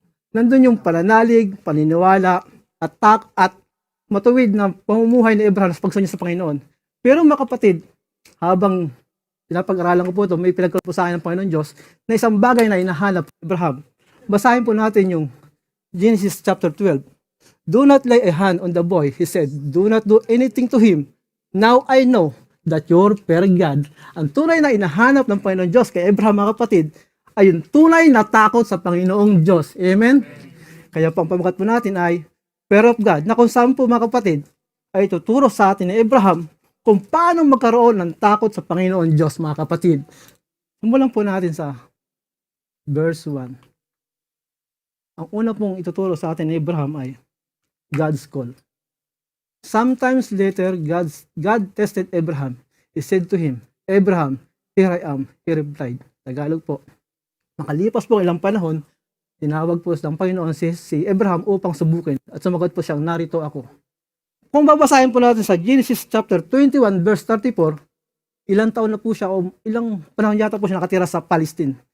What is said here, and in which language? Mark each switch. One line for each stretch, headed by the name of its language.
Filipino: Nandun yung pananalig, paniniwala, at matuwid na pamumuhay ni Abraham sa pagsunod sa Panginoon. Pero mga kapatid, habang pinapag-aralan ko po ito, may pinagkaroon po sa akin ng Panginoon Diyos na isang bagay na hinahanap Abraham. Basahin po natin yung Genesis chapter 12.
English: Do not lay a hand on the boy, he said. Do not do anything to him. Now I know that your perfect God.
Filipino: Ang tunay na inahanap ng Panginoon Diyos kay Abraham mga kapatid, ay yung tunay na takot sa Panginoong Diyos. Amen? Kaya pang pamagat po natin ay fear of God, na kung saan po mga kapatid, ay tuturo sa atin ni Abraham kung paano magkaroon ng takot sa Panginoon Diyos mga kapatid. Simulan po natin sa verse 1. Ang una pong ituturo sa atin ni Abraham ay God's call.
English: Sometimes later, God tested Abraham. He said to him, Abraham, here I am. He replied.
Filipino: Tagalog po. Makalipas po ilang panahon, tinawag po ng Panginoon si Abraham upang subukin at sumagot po siyang, narito ako. Kung babasahin po natin sa Genesis chapter 21 verse 34, ilang taon na po siya o ilang panahon yata po siya nakatira sa Palestine.